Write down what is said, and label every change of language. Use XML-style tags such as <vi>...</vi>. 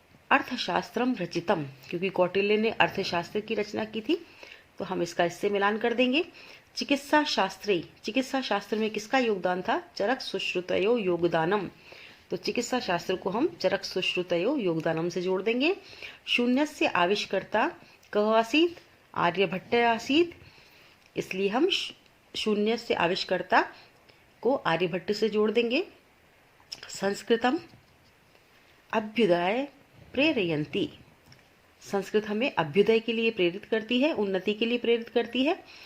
<sa>अर्थशास्त्रम रचितम,</sa> <hi>क्योंकि कौटिल्य ने अर्थशास्त्र की रचना की थी, तो हम इसका इससे मिलान कर देंगे। चिकित्सा शास्त्री, चिकित्सा शास्त्र में किसका योगदान था?</hi> <sa>चरक सुश्रुतयो योगदानम।</sa> <hi>तो चिकित्सा शास्त्र को हम चरक सुश्रुतयो योगदानम से जोड़ देंगे।</hi> <sa>शून्यस्य आविष्कर्ता कः आसीत्? आर्यभट्ट आसीत्,</sa> <hi>इसलिए हम शून्य से आविष्कर्ता को आर्यभट्ट से जोड़ देंगे।</hi> <sa>संस्कृतम अभ्युदय प्रेरयन्ति,</sa> <hi>संस्कृत हमें अभ्युदय के लिए प्रेरित करती है, उन्नति के लिए प्रेरित करती है।</hi>